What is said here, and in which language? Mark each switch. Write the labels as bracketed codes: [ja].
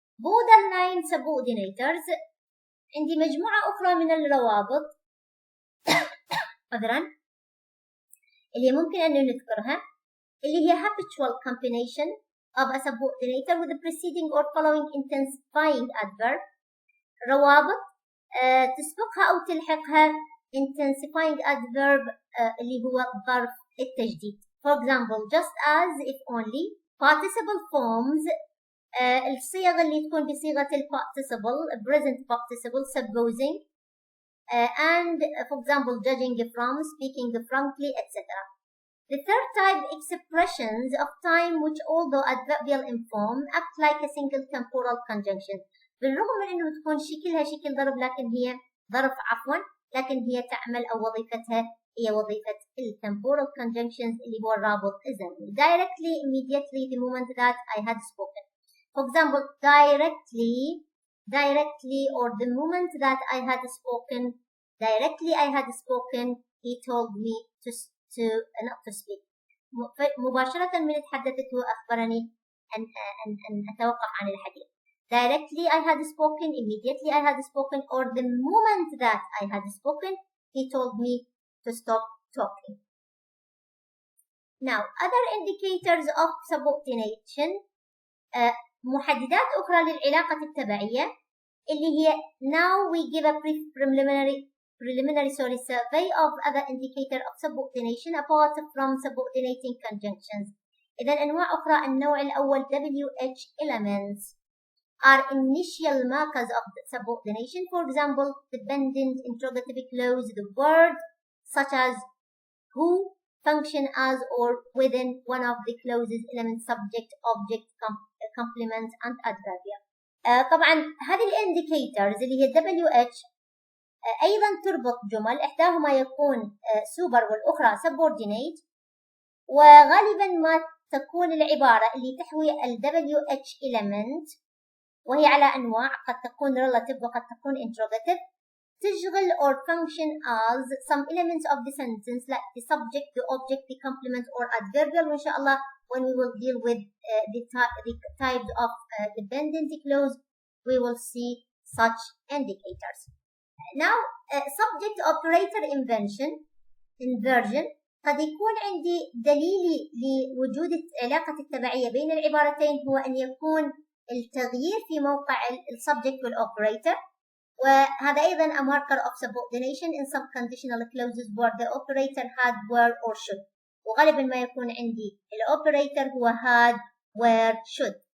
[en] borderline subordinators، [ar] عندي مجموعة أخرى من الروابط عذرا اللي ممكن أن نذكرها، [en] اللي هي habitual combination of a subordinator with the preceding or following intensifying adverb. [ar] روابط تسبقها أو تلحقها [en] intensifying adverb [ar] اللي هو ظرف التجديد. [en] For example, just as, if only. Participle forms [ar] الصيغ اللي تكون بصيغة [en] participle present participle supposing and for example judging from, speaking frankly, etc. The third type, expressions of time which although adverbial in form act like a single temporal conjunction. [ar] بالرغم من أنه تكون شكلها شكل ضرب لكن هي ظرف لكن هي تعمل أو وظيفتها هي وظيفة [en] temporal conjunctions [ar] اللي هو الرابط الزمني. [en] Directly, immediately, the moment that I had spoken. For example, directly or the moment that I had spoken. Directly I had spoken, he told me not to speak. [ar] مباشرة من تحدثت وأخبرني أن أتوقف عن الحديث. [en] Directly I had spoken, immediately I had spoken, or the moment that I had spoken, he told me to stop talking. Now, other indicators of subordination، [ar] محددات أخرى للعلاقة التبعية اللي هي [en] now we give a preliminary survey of other indicator of subordination apart from subordinating conjunctions. [ar] إذا أنواع أخرى، النوع الأول [en] WH elements are initial markers of subordination. For example, dependent interrogative clause, the word such as who function as or within one of the clauses elements, subject, object, complement, and adverbial. [ar] طبعا هذه الانديكيتورز اللي هي WH أيضا تربط جمل، إحداهما يكون سوبر والأخرى subordinate، وغالبا ما تكون العبارة اللي تحوي ال WH element وهي على أنواع، قد تكون relative وقد تكون interrogative، تشغل [en] or function as some elements of the sentence like the subject, the object, the complement or adverbial. [ar] وإن شاء الله [en] when we will deal with the types of dependency clause we will see such indicators. Now subject operator inversion [ar] قد يكون عندي دليلي لوجود علاقة التبعية بين العبارتين هو أن يكون التغيير في موقع السبجكت والoperator، وهذا أيضا [en] a marker of subordination in some conditional clauses where the operator had, were or should، [ar] وغالبا ما يكون عندي الoperator هو had, were, should.